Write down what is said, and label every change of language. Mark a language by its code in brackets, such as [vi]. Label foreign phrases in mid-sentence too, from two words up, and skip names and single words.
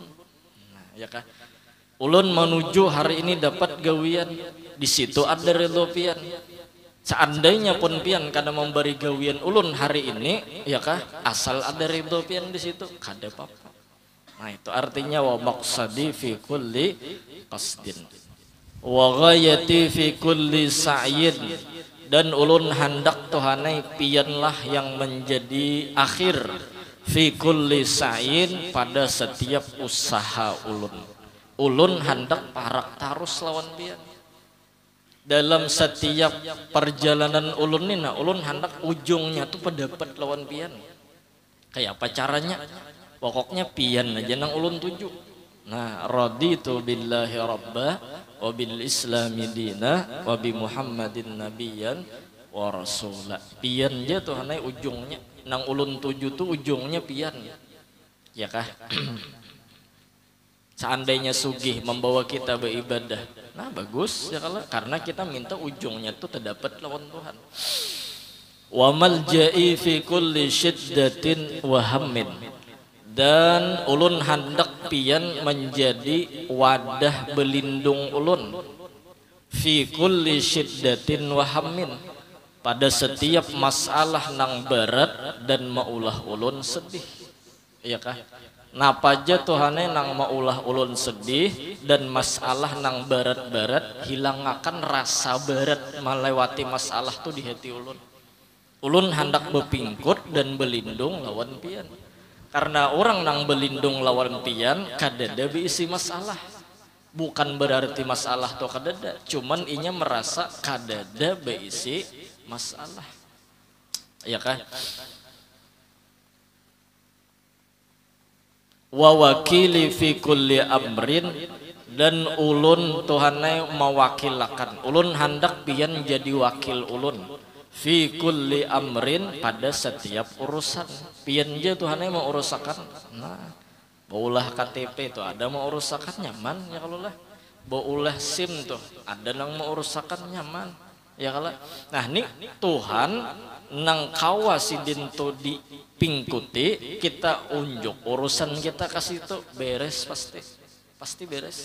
[bjn] Nah ya kan, ulun menuju hari ini dapat gawian, di situ ada ridho pian. Seandainya pun pian kada memberi gawian ulun hari ini ya kah, asal ada ridho pian di situ kada apa-apa. Nah itu artinya [ar] ومقصدي في كل قصد وغايتي في كل سعي, [bjn] dan ulun hendak Tuhane pianlah yang menjadi akhir [ar] في كل سعي, [bjn] pada setiap usaha ulun hendak parak tarus lawan pian dalam setiap perjalanan ulun ini. Nah ulun hendak ujungnya tuh pendapat lawan pian. Kayak apa caranya? Pokoknya pian aja nang ulun tuju. [ar] Nah رضيت بالله ربا وبالإسلام دينا وبمحمد نبيا ورسولا. [bjn] Pian aja tuh hanai ujungnya nang ulun tuju tuh ujungnya pian ya kah. Seandainya sugih membawa kita beribadah, nah bagus ya kalau, karena kita minta ujungnya tuh terdapat lawan Tuhan. [ar] وملجئي في كل شدة وهم, [bjn] dan ulun hendak pian menjadi wadah belindung ulun [ar] في كل شدة وهم, [bjn] pada setiap masalah nang berat dan maulah ulun sedih ya kah. Napa aja Tuhane nang maulah ulun sedih dan masalah nang berat-berat, hilangakan rasa berat melewati masalah tuh di hati ulun. Ulun hendak bepingkut dan belindung lawan pian, karena orang nang belindung lawan pian kadada beisi masalah. Bukan berarti masalah tuh kadada, cuman inya merasa kadada beisi masalah ya kah. [ar] ووكيلي في كل أمر, [bjn] dan ulun Tuhane mewakilakan, ulun hendak pian jadi wakil ulun [ar] في كل أمر, [bjn] pada setiap urusan pian je Tuhane mau urusakan. Nah baulah KTP tuh ada mau urusakan nyaman ya kalau lah, baulah SIM tuh ada nang mau urusakan nyaman ya kalau. Nah nih Tuhan nang kawasidin tuh di pingkuti kita unjuk urusan kita kasih itu beres, pasti beres.